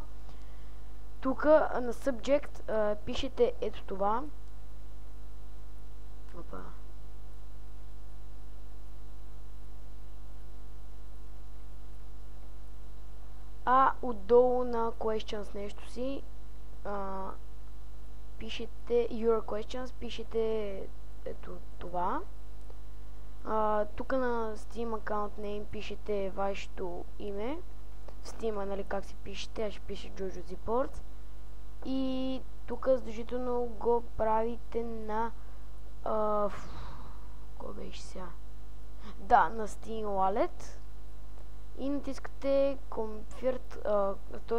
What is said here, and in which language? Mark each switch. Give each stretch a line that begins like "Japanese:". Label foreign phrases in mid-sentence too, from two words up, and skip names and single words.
Bulgarian: Тук на Subject пишете ето това. Опа. А отдолу на questions нещо си пишете
English: your questions,
Bulgarian: пишете ето това. Тук на
English: Steam account name
Bulgarian: пишете вашето име. В Steam, нали, как си пишете, аз ще пиша Jojo Ziport. И тук задължително го правите на кой беше сега? Да, на Steam Wallet. И натискате Convert, т.е.